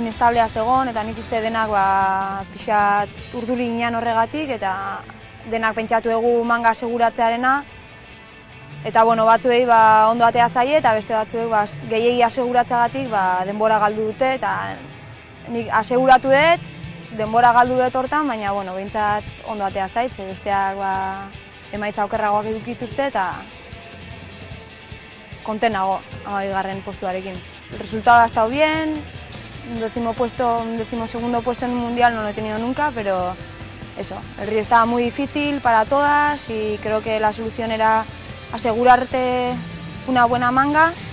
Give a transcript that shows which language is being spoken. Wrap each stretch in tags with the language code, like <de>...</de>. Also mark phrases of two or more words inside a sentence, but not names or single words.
<eu>inestablea zegoen eta nik uste denak pixkat urduri ginen horregatik eta denak pentsatu egu manga aseguratzearena eta bueno, batzuei ondo atea zaie eta beste batzuei gehiegi aseguratzeagatik denbora galdu dute eta nik aseguratu dut denbora galdu dut hortan, baina bueno, behintzat ondo atea zait, besteak emaitza okerragoak edukituzte eta konten nago 12. postuarekin.</eu> <es>El resultado ha estado bien, un 12º puesto en un mundial no lo he tenido nunca, pero eso, el río estaba muy difícil para todas y creo que la solución era asegurarte una buena manga</es>